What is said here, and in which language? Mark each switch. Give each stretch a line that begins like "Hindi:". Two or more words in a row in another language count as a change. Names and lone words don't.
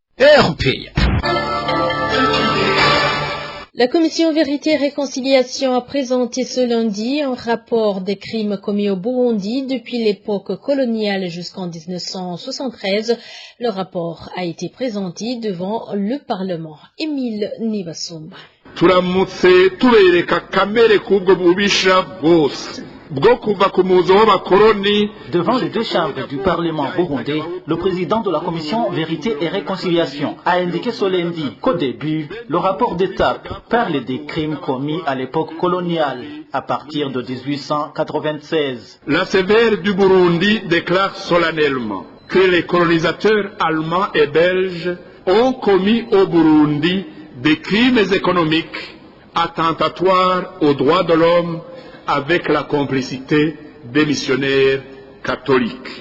French: La commission Vérité et Réconciliation a présenté ce lundi un rapport des crimes commis au Burundi depuis l'époque coloniale jusqu'en 1973. Le rapport a été présenté devant le Parlement. Émile Nibasumba.
Rundi: turamutse tubereka kamere kubwo bubisha bwose bwo kuva ku muzo w'abakoloni.
French: Devant les deux chambres du Parlement burundais, le président de la commission Vérité et Réconciliation a indiqué ce lundi qu'au début, le rapport d'étape parle des crimes commis à l'époque coloniale, à partir de 1896. La sévère du Burundi déclare solennellement que les colonisateurs allemands et belges ont commis au Burundi des crimes économiques attentatoires aux droits de l'homme avec la complicité des missionnaires catholiques.